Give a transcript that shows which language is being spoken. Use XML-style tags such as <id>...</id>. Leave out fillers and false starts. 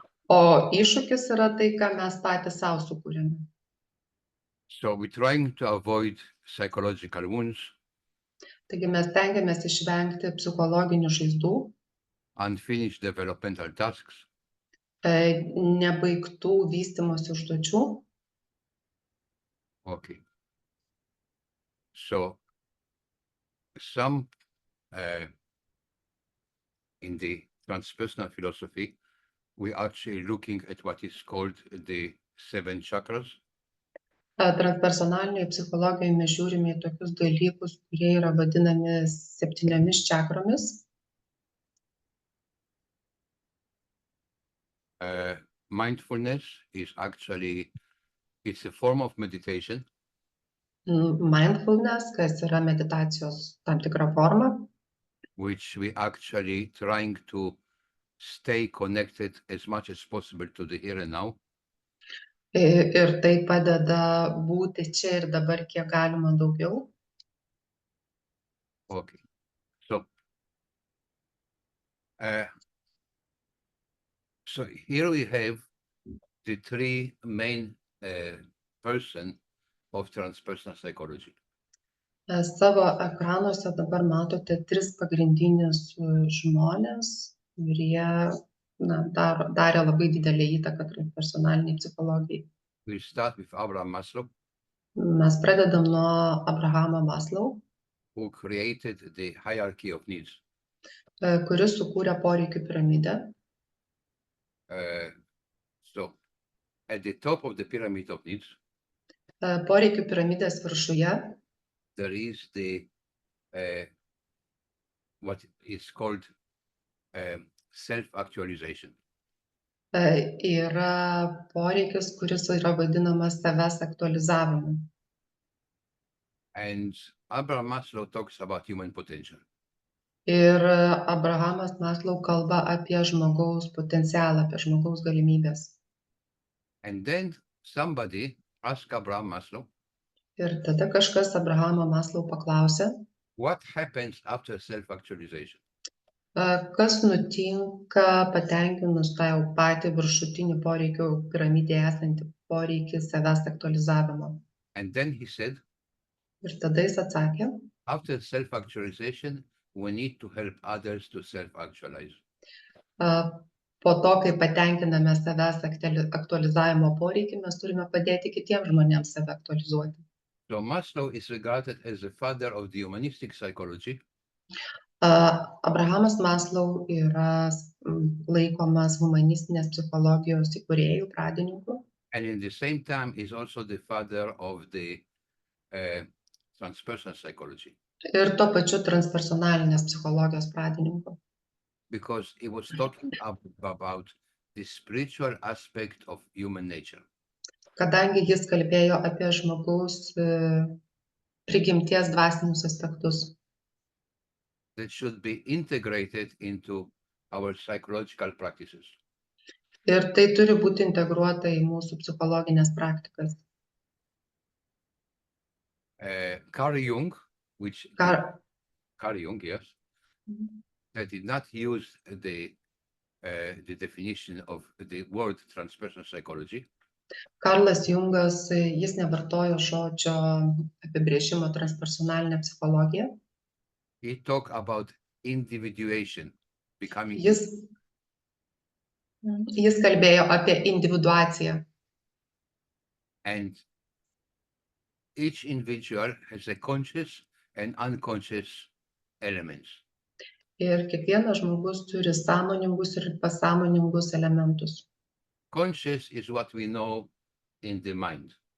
<lt>O iššūkis yra tai, ką mes patys savo sukūrėme.</lt> <en>So we're trying to avoid psychological wounds,</en> <lt>Taigi mes tengiamės išvengti psichologinių žaizdų,</lt> <en>unfinished developmental tasks,</en> <lt>nebaigtų vystymosi užduočių.</lt> <en>okay. So some in the transpersonal philosophy, we're actually looking at what is called the 7 chakras.</en> <lt>Transpersonalinėje psichologijoje mes žiūrime į tokius dalykus, kurie yra vadinami 7 čakromis.</lt> <en>Mindfulness is actually, it's a form of meditation,</en> <lt>Mindfulness, kas yra meditacijos tam tikra forma,</lt> <en>which we actually trying to stay connected as much as possible to the here and now.</en> <lt>ir tai padeda būti čia ir dabar kiek galima daugiau.</lt> <en>Okay. So, so here we have the 3 main person of transpersonal psychology.</en> <lt>Savo ekranuose dabar matote 3 pagrindinius žmonės, kurie darė labai didelę įtaką transpersonaliniai psichologijai.</lt> <en>We start with Abraham Maslow,</en> <lt>Mes pradedam nuo Abrahamo Maslow,</lt> <en>who created the hierarchy of needs.</en> <lt>kuris sukūrė poreikių piramidę.</lt> <en>So, at the top of the pyramid of needs,</en> <lt>Poreikių piramidės viršuje</lt> <en>there is the what is called self-actualization.</en> <lt>Yra poreikis, kuris yra vadinamas savęs aktualizavimu.</lt> <en>And Abraham Maslow talks about human potential.</en> <lt>Ir Abrahamas Maslow kalba apie žmogaus potencialą, apie žmogaus galimybės.</lt> <en>And then somebody asked Abraham Maslow,</en> <lt>Ir tada kažkas Abrahamą Maslow paklausė,</lt> <en>what happens after self-actualization?</en> <lt>kas nutinka patenkinus tą jau patį viršutinį poreikių piramidėje esantį poreikį savęs aktualizavimo.</lt> <en>And then he said,</en> <lt>Ir tada jis atsakė,</lt> <en>after self-actualization, we need to help others to self-actualize.</en> <lt>po to, kai patenkiname savęs aktualizavimo poreikį, mes turime padėti kitiems žmonėms save aktualizuoti.</lt> <en>So Maslow is regarded as the father of the humanistic psychology,</en> <lt>Abrahamas Maslow yra laikomas humanistinės psichologijos įkūrėjų, pradininku.</lt> <en>and in the same time is also the father of the transpersonal psychology,</en> <lt>Ir tuo pačiu transpersonalinės psichologijos pradininku.</lt> <en>because he was talking about the spiritual aspect of human nature.</en> <lt>Kadangi jis kalbėjo apie žmogaus prigimties dvasinius aspektus,</lt> <en>That should be integrated into our psychological practices.</en> <lt>ir tai turi būti integruota į mūsų psichologinės praktikas.</lt> <en>Carl Jung, which Kar- Carl Jung, yes, that did not use the definition of the word transpersonal psychology,</en> <lt>Karlas Jungas, jis nevartojo žodžio apibrėžimo transpersonalinė psichologija.</lt> <en>he talked about individuation, becoming</en> <lt>Jis kalbėjo apie individuaciją.</lt> <en>and each individual has a conscious and unconscious elements.</en> <lt>Ir kiekvienas žmogus turi sąmoningus ir pasąmoningus elementus.</lt> <en>Conscious is what we know in the mind.</en>